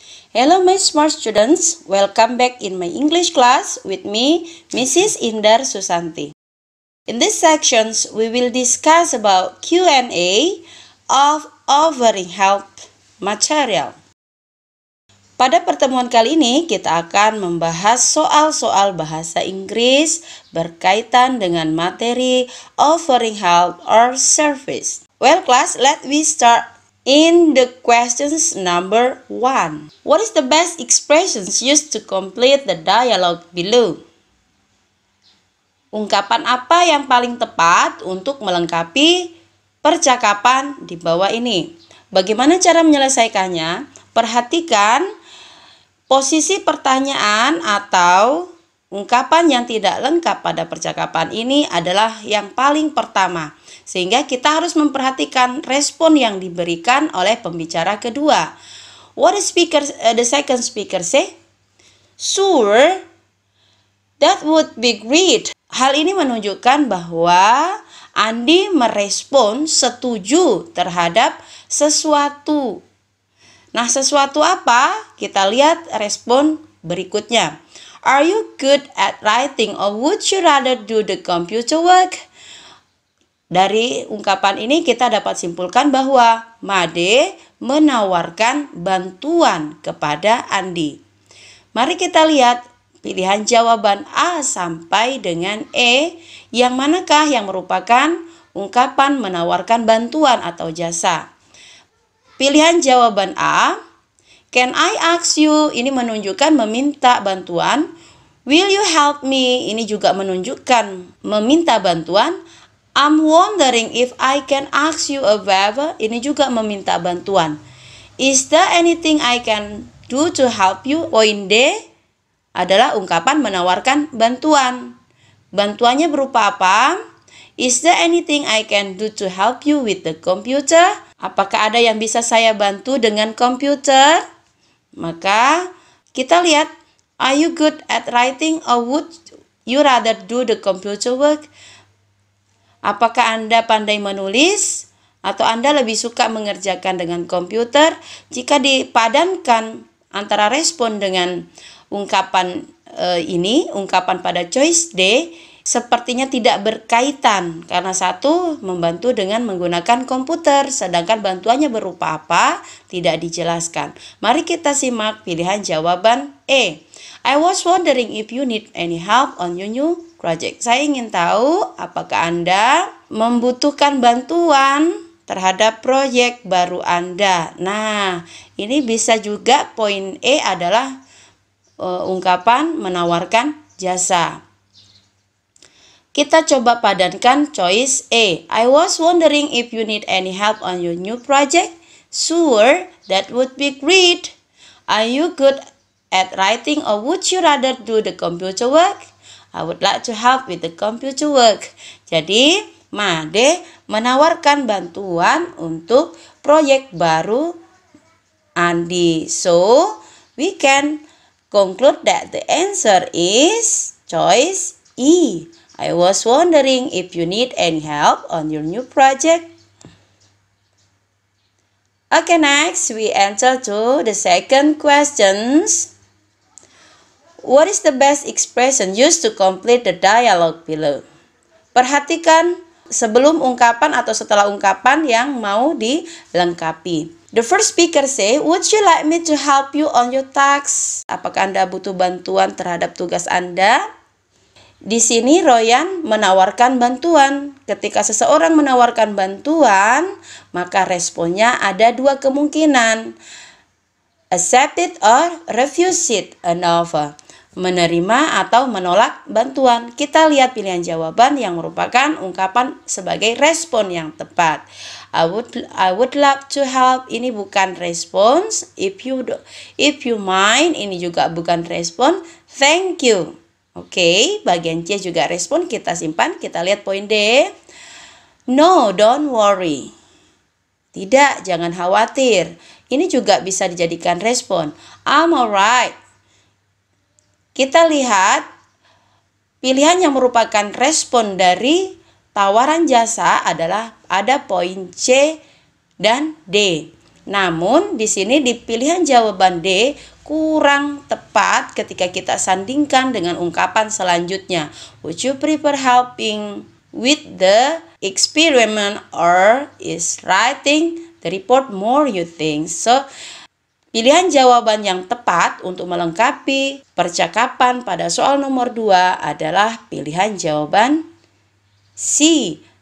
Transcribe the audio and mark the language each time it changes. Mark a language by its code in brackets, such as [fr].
[en] Hello my smart students, welcome back in my English class with me, Mrs. Indar Susanti. In this sections, we will discuss about Q&A of offering help material. [id] Pada pertemuan kali ini, kita akan membahas soal-soal bahasa Inggris berkaitan dengan materi offering help or service. [en] Well class, let me start in the questions number 1. What is the best expressions used to complete the dialogue below? [id] Ungkapan apa yang paling tepat untuk melengkapi percakapan di bawah ini? Bagaimana cara menyelesaikannya? Perhatikan posisi pertanyaan atau ungkapan yang tidak lengkap pada percakapan ini adalah yang paling pertama. Sehingga kita harus memperhatikan respon yang diberikan oleh pembicara kedua. [en] What is the second speaker say? Sure, that would be great. [id] Hal ini menunjukkan bahwa Andi merespon setuju terhadap sesuatu. Nah, sesuatu apa? Kita lihat respon berikutnya. [en] Are you good at writing or would you rather do the computer work? [id] Dari ungkapan ini kita dapat simpulkan bahwa Made menawarkan bantuan kepada Andi. Mari kita lihat pilihan jawaban A sampai dengan E, yang manakah yang merupakan ungkapan menawarkan bantuan atau jasa. Pilihan jawaban A, [en] can I ask you, [id] ini menunjukkan meminta bantuan. [en] Will you help me, [id] ini juga menunjukkan meminta bantuan. [en] I'm wondering if I can ask you a favor, [id] ini juga meminta bantuan. [en] Is there anything I can do to help you? [id] Poin D adalah ungkapan menawarkan bantuan. Bantuannya berupa apa? [en] Is there anything I can do to help you with the computer? [id] Apakah ada yang bisa saya bantu dengan komputer? Maka kita lihat, [en] are you good at writing or would you rather do the computer work? [id] Apakah Anda pandai menulis atau Anda lebih suka mengerjakan dengan komputer? Jika dipadankan antara respon dengan ungkapan ini, ungkapan pada choice D, sepertinya tidak berkaitan karena satu membantu dengan menggunakan komputer, sedangkan bantuannya berupa apa tidak dijelaskan. Mari kita simak pilihan jawaban E. [en] I was wondering if you need any help on your new project. [id] Saya ingin tahu apakah Anda membutuhkan bantuan terhadap proyek baru Anda. Nah, ini bisa juga poin E adalah ungkapan menawarkan jasa. Kita coba padankan choice A. [en] I was wondering if you need any help on your new project. Sure, that would be great. Are you good at writing or would you rather do the computer work? I would like to help with the computer work. [id] Jadi, Made menawarkan bantuan untuk proyek baru Andi. [en] So, we can conclude that the answer is choice E. I was wondering if you need any help on your new project. Okay, next we enter to the second questions. What is the best expression used to complete the dialogue below? [id] Perhatikan sebelum ungkapan atau setelah ungkapan yang mau dilengkapi. [en] The first speaker say, would you like me to help you on your task? [id] Apakah Anda butuh bantuan terhadap tugas Anda? Di sini Royan menawarkan bantuan. Ketika seseorang menawarkan bantuan, maka responnya ada dua kemungkinan. [en] Accept it or refuse it, an offer. [id] Menerima atau menolak bantuan. Kita lihat pilihan jawaban yang merupakan ungkapan sebagai respon yang tepat. [en] I would love to help, [id] ini bukan respons. [en] If you mind, [id] ini juga bukan respon. [en] Thank you. [id] Oke, bagian C juga respon, kita simpan. Kita lihat poin D. [en] No, don't worry. [id] Tidak, jangan khawatir. Ini juga bisa dijadikan respon. [en] I'm alright. [id] Kita lihat pilihan yang merupakan respon dari tawaran jasa adalah ada poin C dan D. Namun di sini di pilihan jawaban D kurang tepat ketika kita sandingkan dengan ungkapan selanjutnya. [en] Would you prefer helping with the experiment or is writing the report more you think? [id] So, pilihan jawaban yang tepat untuk melengkapi percakapan pada soal nomor 2 adalah pilihan jawaban C.